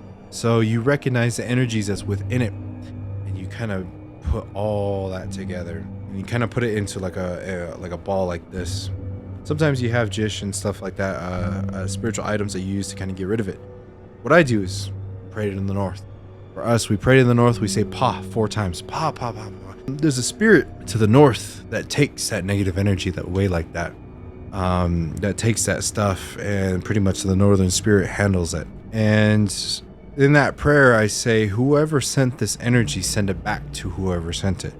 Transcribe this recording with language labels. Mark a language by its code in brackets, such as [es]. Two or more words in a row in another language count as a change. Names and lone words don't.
[en] So you recognize the energies that's within it, and you kind of put all that together, and you kind of put it into like a ball like this. Sometimes you have jish and stuff like that, spiritual items that you use to kind of get rid of it. What I do is pray it in the north. For us, we pray in the north. We say pa 4 times. Pa, pa, pa, pa. There's a spirit to the north that takes that negative energy that way like that. That takes that stuff, and pretty much the northern spirit handles it. And in that prayer, I say, whoever sent this energy, send it back to whoever sent it.